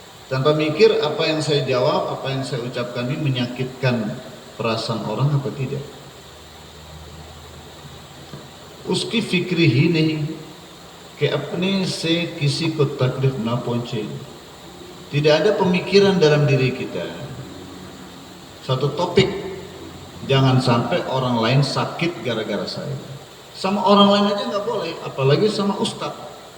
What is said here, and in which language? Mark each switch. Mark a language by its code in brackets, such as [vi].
[id] Tanpa mikir apa yang saya jawab, apa yang saya ucapkan ini menyakitkan perasaan orang apa tidak. [hi] Uski fikri hi nahi कि अपने से किसी को तकलीफ ना पहुंचे. [id] Tidak ada pemikiran dalam diri kita. Satu topik, jangan sampai orang lain sakit gara-gara saya. Sama orang lain aja nggak boleh, apalagi sama ustadz.